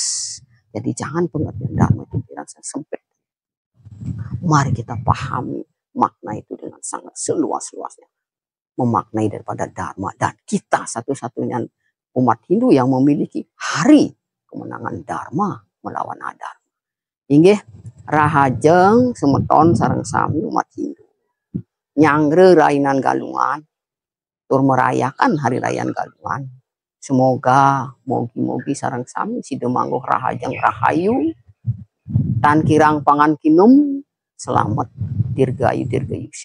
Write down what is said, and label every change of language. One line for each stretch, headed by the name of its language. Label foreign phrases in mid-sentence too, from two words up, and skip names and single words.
Indonesian: Jadi jangan pengertian Dharma itu dirasa sempit. Mari kita pahami makna itu dengan sangat seluas-luasnya. Memaknai daripada Dharma. Dan kita satu-satunya umat Hindu yang memiliki hari kemenangan Dharma melawan Adharma.
Balinese: Inggih, rahajeng semeton sareng sami umat Hindu. Nyangre rainan Galungan, tur
Indonesian: merayakan hari raya Galungan.
Balinese: Semoga mogi-mogi sareng sami sidemangguh rahajeng rahayu, tan kirang pangan kinum, selamat dirgayu dirgayu.